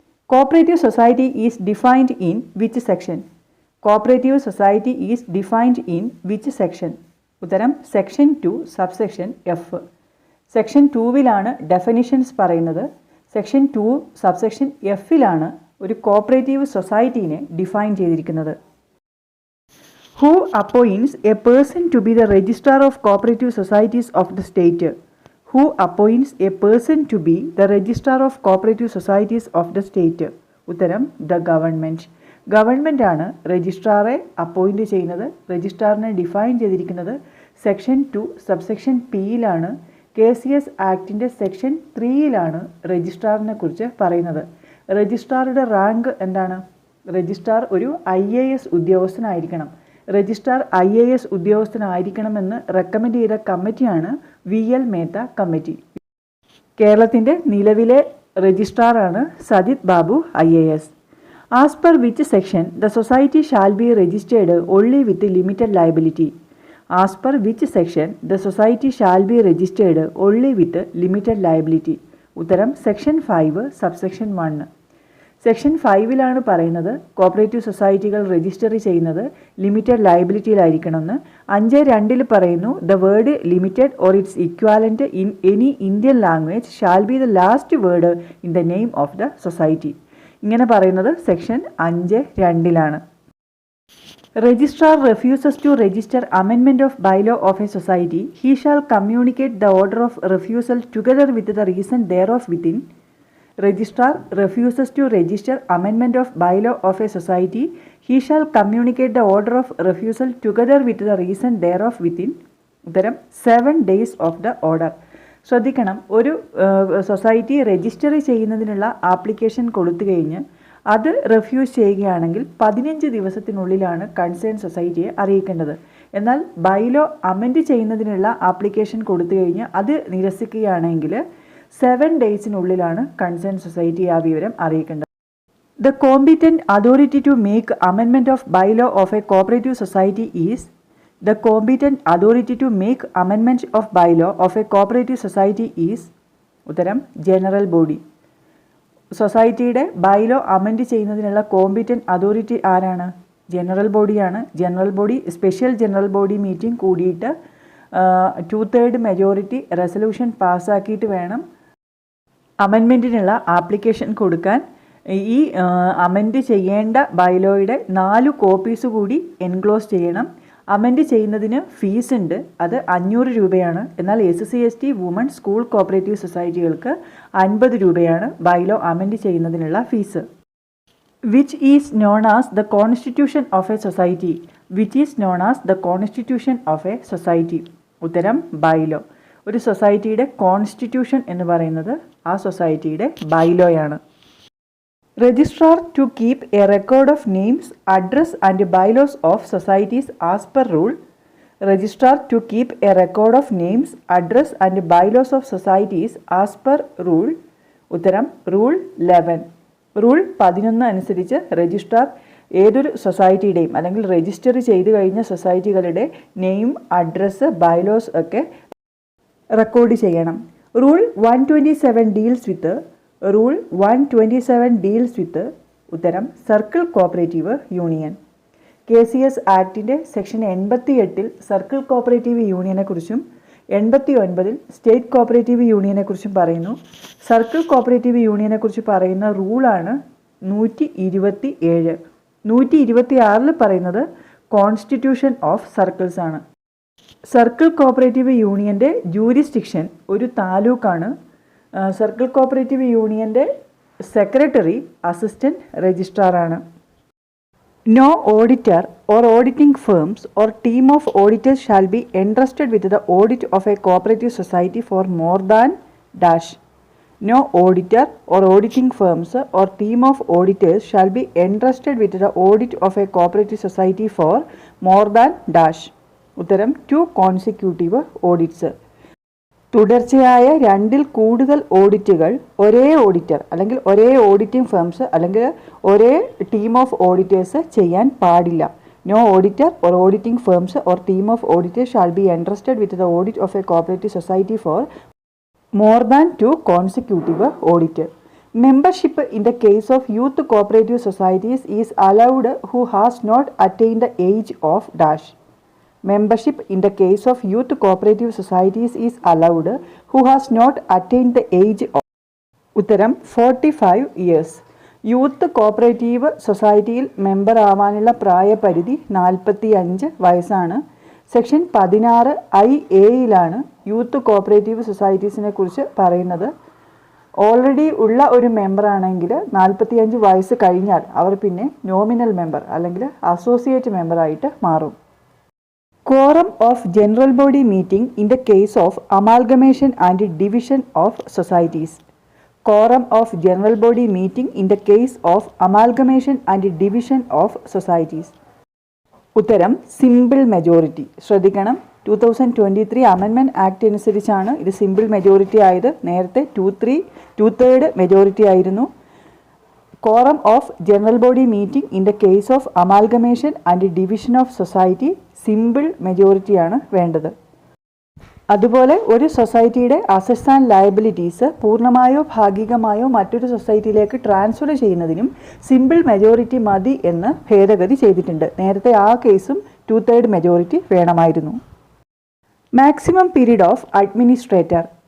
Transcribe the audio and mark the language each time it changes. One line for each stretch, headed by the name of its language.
English: Cooperative society is defined in which section? Cooperative society is defined in which section?
Malayalam: ഉത്തരം section 2 subsection F. Section 2 definitions പറയുന്നത്. Section 2 subsection F ഒരു cooperative സൊസൈറ്റീനെ define ചെയ്തിരിക്കുന്നത്.
English: Who appoints a person to be the registrar of cooperative societies of the state? Who appoints a person to be the registrar of cooperative societies of the state?
Malayalam: ഉത്തരം
English: the government.
Malayalam: Government ആണ് രജിസ്ട്രാറെ appoint ചെയ്യുന്നത്. രജിസ്ട്രാറിനെ define ചെയ്തിരിക്കുന്നത് section 2 subsection P KCS ആക്ടിൻ്റെ section 3 രജിസ്ട്രാറിനെ കുറിച്ച് പറയുന്നത്. രജിസ്ട്രാറുടെ rank എന്താണ്? Registrar ഒരു IAS ഉദ്യോഗസ്ഥനായിരിക്കണം. Registrar IAS ഉദ്യോഗസ്ഥനായിരിക്കണമെന്ന് recommend ചെയ്ത കമ്മിറ്റിയാണ് VL മേത്ത കമ്മിറ്റി. കേരളത്തിൻ്റെ നിലവിലെ രജിസ്ട്രാറാണ് Sajith Babu IAS.
English: As per which section the society shall be registered only with limited liability? As per which section the society shall be registered only with limited liability?
Malayalam: ഉത്തരം section 5 subsection 1. Section 5 പറയുന്നത് cooperative സൊസൈറ്റികൾ register ചെയ്യുന്നത് limited ലയബിലിറ്റിയിലായിരിക്കണമെന്ന്.
English: 5.2
Malayalam: പറയുന്നു
English: The word limited or its equivalent in any Indian language shall be the last word in the name of the society.
Malayalam: ഇങ്ങനെ പറയുന്നത് section 5.2.
English: Registrar refuses to register amendment of bylaw of a society, he shall communicate the order of refusal together with the reason thereof within. Registrar refuses to register amendment of bylaw of a society, he shall communicate the order of refusal together with the reason thereof within.
Malayalam: ഉത്തരം
English: 7 days of the order.
Malayalam: ശ്രദ്ധിക്കണം, ഒരു society register ചെയ്യുന്നതിനുള്ള application കൊടുത്തു കഴിഞ്ഞ് അത് refuse ചെയ്യുകയാണെങ്കിൽ 15 ദിവസത്തിനുള്ളിലാണ് concern സൊസൈറ്റിയെ അറിയിക്കേണ്ടത്. എന്നാൽ bylaw amend ചെയ്യുന്നതിനുള്ള ആപ്ലിക്കേഷൻ കൊടുത്തു കഴിഞ്ഞ് അത് നിരസിക്കുകയാണെങ്കിൽ 7 ഡേയ്സിനുള്ളിലാണ് കൺസേൺ സൊസൈറ്റിയെ ആ വിവരം അറിയിക്കേണ്ടത്.
English: The competent authority to make amendment of bylaw of a cooperative society is. The competent authority to make amendment of bylaw of a cooperative society is.
Malayalam: ഉത്തരം general body. സൊസൈറ്റിയുടെ bylaw amend ചെയ്യുന്നതിനുള്ള competent authority ആരാണ്? General ബോഡിയാണ്. General body special general body meeting കൂടിയിട്ട് 2/3 majority resolution പാസ്സാക്കിയിട്ട് വേണം അമെൻമെൻറ്റിനുള്ള application കൊടുക്കാൻ. ഈ amend ചെയ്യേണ്ട ബൈലോയുടെ 4 കോപ്പീസ് കൂടി എൻക്ലോസ് ചെയ്യണം. അമെൻഡ് ചെയ്യുന്നതിന് ഫീസ് ഉണ്ട്, അത് 500 രൂപയാണ്. എന്നാൽ SC/ST വുമൺ സ്കൂൾ കോപ്പറേറ്റീവ് സൊസൈറ്റികൾക്ക് 50 രൂപയാണ് ബൈലോ അമെൻഡ് ചെയ്യുന്നതിനുള്ള fees.
English: Which is known as the constitution of a society? Which is known as the constitution of a society?
Malayalam: ഉത്തരം
English: Bylaw.
Malayalam: ഒരു സൊസൈറ്റിയുടെ കോൺസ്റ്റിറ്റ്യൂഷൻ എന്ന് പറയുന്നത് ആ സൊസൈറ്റിയുടെ ബൈലോയാണ്.
English: Registrar to keep a record of names, address and bylaws of societies as per rule. Registrar to keep a record of names, address and bylaws of societies as per rule.
Malayalam: ഉത്തരം rule 11. Rule 11 അനുസരിച്ച് registrar ഏതൊരു സൊസൈറ്റിയുടെയും അല്ലെങ്കിൽ register ചെയ്തു കഴിഞ്ഞ സൊസൈറ്റികളുടെ name, address, bylaws ഒക്കെ record ചെയ്യണം.
English: Rule 127 deals with. Rule 127 deals with.
Malayalam: ഉത്തരം circle cooperative union. KCS ആക്ടിൻ്റെ section 88 circle cooperative യൂണിയനെക്കുറിച്ചും 89 state cooperative യൂണിയനെക്കുറിച്ചും പറയുന്നു. സർക്കിൾ കോപ്പറേറ്റീവ് യൂണിയനെക്കുറിച്ച് പറയുന്ന റൂളാണ് 127. 126 പറയുന്നത് കോൺസ്റ്റിറ്റ്യൂഷൻ ഓഫ് സർക്കിൾസ് ആണ്. സർക്കിൾ കോപ്പറേറ്റീവ് യൂണിയൻ്റെ ജൂരിസ്ഡിക്ഷൻ ഒരു താലൂക്കാണ്. സർക്കിൾ കോപ്പറേറ്റീവ് യൂണിയൻ്റെ secretary assistant രജിസ്ട്രാറാണ്.
English: No auditor or auditing firms or team of auditors shall be entrusted with the audit of a cooperative society for more than dash. No auditor or auditing firms or team of auditors shall be entrusted with the audit of a cooperative society for more than dash.
Malayalam: ഉത്തരം
English: 2 consecutive audits.
Malayalam: തുടർച്ചയായ 2-ൽ കൂടുതൽ ഓഡിറ്റുകൾ ഒരേ auditor അല്ലെങ്കിൽ ഒരേ auditing firms അല്ലെങ്കിൽ ഒരേ team of auditors ചെയ്യാൻ പാടില്ല.
English: No auditor or auditing firms or team of auditors shall be entrusted with the audit of a cooperative society for more than 2 consecutive audit. Membership in the case of youth cooperative societies is allowed who has not attain the age of dash. Membership in the case of youth cooperative societies is allowed who has not attained the age of
Malayalam: ഉത്തരം
English: 45 years.
Malayalam: Youth cooperative സൊസൈറ്റിയിൽ member ആവാനുള്ള പ്രായപരിധി 45 വയസ്സാണ്. Section 16(i)(a)യിലാണ് youth cooperative സൊസൈറ്റീസിനെ കുറിച്ച് പറയുന്നത്. Already ഉള്ള ഒരു member ആണെങ്കിൽ 45 വയസ്സ് കഴിഞ്ഞാൽ അവർ പിന്നെ നോമിനൽ മെമ്പർ അല്ലെങ്കിൽ അസോസിയേറ്റ് മെമ്പറായിട്ട് മാറും.
English: Quorum of general body meeting in the case of amalgamation and division of societies. Quorum of general body meeting in the case of amalgamation and division of societies.
Malayalam: ഉത്തരം simple majority. ശ്രദ്ധിക്കണം, 2023 amendment act അനുസരിച്ചാണ് ഇത് simple majority ആയത്. നേരത്തെ 2/3 majority ആയിരുന്നു.
English: Quorum of general body meeting in the case of amalgamation and division of society
Malayalam: simple മെജോറിറ്റിയാണ് വേണ്ടത്. അതുപോലെ ഒരു സൊസൈറ്റിയുടെ അസറ്റ്സ് ആൻഡ് ലയബിലിറ്റീസ് പൂർണ്ണമായോ ഭാഗികമായോ മറ്റൊരു സൊസൈറ്റിയിലേക്ക് ട്രാൻസ്ഫർ ചെയ്യുന്നതിനും സിമ്പിൾ മെജോറിറ്റി മതി എന്ന് ഭേദഗതി ചെയ്തിട്ടുണ്ട്. നേരത്തെ ആ കേസും 2/3 മെജോറിറ്റി വേണമായിരുന്നു.
English: Maximum period of administrator.